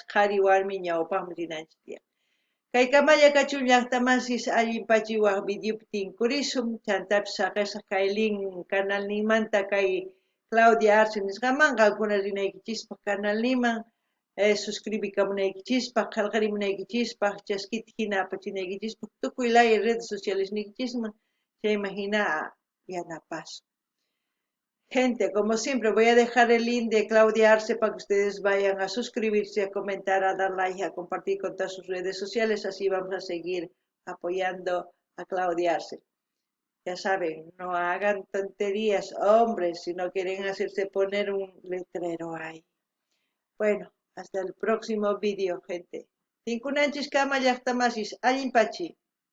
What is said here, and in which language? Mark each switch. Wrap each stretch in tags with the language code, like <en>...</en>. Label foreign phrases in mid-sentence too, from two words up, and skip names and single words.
<qu>qhari warmi ñawpaqman rinanchik tiyan kay kamalla kachun llaqtamasis allinpachiwaq videopi tinkurisun chantapis saqisqa kay link canal nimanta kay Claudia Arce nisqaman qankuna rinaykichispaq canal niman suscribikamunaykichispaq qillqarimunaykichispaq chaskita hina apachinaykichispaq tukuy laya</qu> <es>redes sociales</es> <qu>niykichisman chayma hina yanapasun.</qu> <es>Gente, como siempre, voy a dejar el link de Claudia Arce para que ustedes vayan a suscribirse, a comentar, a dar like, a compartir con todas sus redes sociales. Así vamos a seguir apoyando a Claudia Arce. Ya saben, no hagan tonterías, hombres, si no quieren hacerse poner un letrero ahí. Bueno, hasta el próximo vídeo, gente.</es> <qu>Tinkunanchis kama llaqtamasis, allinpachi.</qu>